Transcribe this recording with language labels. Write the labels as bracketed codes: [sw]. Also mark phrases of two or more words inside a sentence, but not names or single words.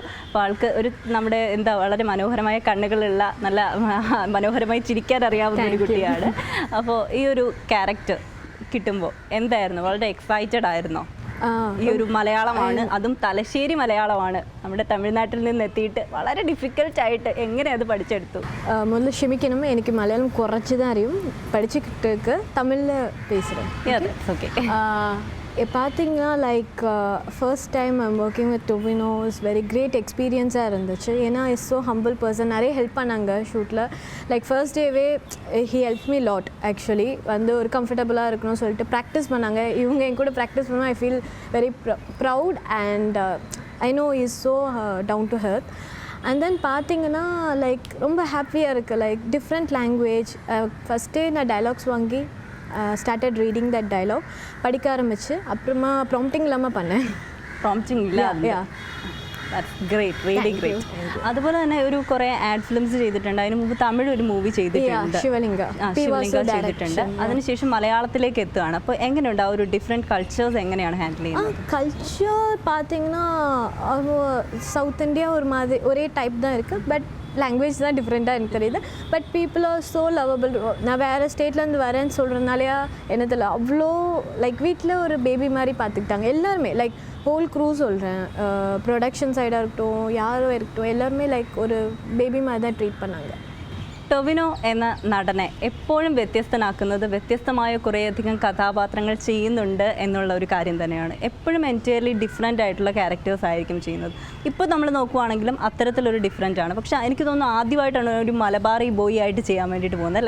[ml] അപ്പോൾ ആൾക്ക് ഒരു നമ്മുടെ വളരെ മനോഹരമായ കണ്ണുകളുള്ള, നല്ല മനോഹരമായി ചിരിക്കാൻ അറിയാവുന്ന ഒരു കുട്ടിയാണ്. അപ്പോൾ ഈ ഒരു ക്യാരക്ടർ കിട്ടുമ്പോൾ എന്തായിരുന്നു? വളരെ എക്സൈറ്റഡ് ആയിരുന്നോ? ഈ ഒരു മലയാളമാണ്, അതും തലശ്ശേരി മലയാളമാണ്. നമ്മുടെ തമിഴ്നാട്ടിൽ നിന്ന് എത്തിയിട്ട് വളരെ ഡിഫിക്കൽട്ടായിട്ട് എങ്ങനെ അത് പഠിച്ചെടുത്തു? முதல்ல ക്ഷമിക്കണം, എനിക്ക് മലയാളം കുറച്ചുதான் അറിയും. [ta] படிச்சுக்கிட்டு தமிழில் பேசுகிறேன். ஓகே. [en] பார்த்தீங்கன்னா like first time I'm working with Tovino is very great [ta] எக்ஸ்பீரியன்ஸாக இருந்துச்சு. ஏன்னா [en] is so humble person. [ta] நிறைய ஹெல்ப் பண்ணாங்க ஷூட்டில். [en] like first dayve he help me lot. [ta] ஆக்சுவலி ஒரு கம்ஃபர்டபுளாக இருக்கணும்னு சொல்லிட்டு ப்ராக்டிஸ் பண்ணாங்க. இவங்க என் கூட ப்ராக்டிஸ் பண்ணால் [en] I feel very proud and I know is so down to earth. and then [ta] பார்த்தீங்கன்னா லைக் ரொம்ப ஹாப்பியாக இருக்குது. [en] like different language. [ta] ஃபஸ்ட்டே நான் டைலாக்ஸ் வாங்கி [en] started reading that dialogue, [ta] படிக்க ஆரம்பிச்சு அப்புறமா ப்ராம்ப்டிங் இல்லாமல் பண்ணேன். [en] പ്രോംപ്റ്റിംഗ് ഇല്ല. great, really great. [ml] അതുപോലെ തന്നെ ഒരു കുറേ [en] ad films [ml] ചെയ്തിട്ടുണ്ട്. അതിന് മുമ്പ് തമിഴ് ഒരു മൂവി ചെയ്തിട്ടുണ്ട്, ശിവലിംഗ ചെയ്തിട്ടുണ്ട്. അതിനുശേഷം മലയാളത്തിലേക്ക് എത്തുകയാണ്. അപ്പോൾ എങ്ങനെയുണ്ട് ആ ഒരു [en] different cultures [ml] എങ്ങനെയാണ് ഹാൻഡിൽ ചെയ്യുന്നത്? [ta] கல்ச்சர் பார்த்தீங்கன்னா சவுத் இந்தியா ஒரு மாதிரி ஒரே டைப் தான் இருக்குது. [en] but language [ta] தான் டிஃப்ரெண்ட்டாக எனக்கு தெரியுது. [en] but people are so lovable. [ta] நான் வேறு ஸ்டேட்லேருந்து வரேன்னு சொல்கிறதுனாலையா என்னதில்ல அவ்வளோ லைக் வீட்டில் ஒரு பேபி மாதிரி பார்த்துக்கிட்டாங்க எல்லாருமே. [en] like whole crew [ta] சொல்கிறேன், ப்ரொடக்ஷன் சைடாக இருக்கட்டும், யாரும் இருக்கட்டும், எல்லாருமே லைக் ஒரு பேபி மாதிரி தான் ட்ரீட் பண்ணாங்க. [ml] ടൊവിനോ എന്ന നടനെ എപ്പോഴും വ്യത്യസ്തനാക്കുന്നത് വ്യത്യസ്തമായ കുറേയധികം കഥാപാത്രങ്ങൾ ചെയ്യുന്നുണ്ട് എന്നുള്ള ഒരു കാര്യം തന്നെയാണ്. എപ്പോഴും [en] entirely different [ml] ആയിട്ടുള്ള ക്യാരക്ടേഴ്സ് ആയിരിക്കും ചെയ്യുന്നത്. ഇപ്പോൾ നമ്മൾ നോക്കുവാണെങ്കിലും അത്തരത്തിലൊരു ഡിഫറെൻ്റ് ആണ്. പക്ഷേ എനിക്ക് തോന്നുന്നു ആദ്യമായിട്ടാണ് ഒരു [en] Malabari boy [ml] ആയിട്ട് ചെയ്യാൻ വേണ്ടിയിട്ട് പോകുന്നത് അല്ലേ?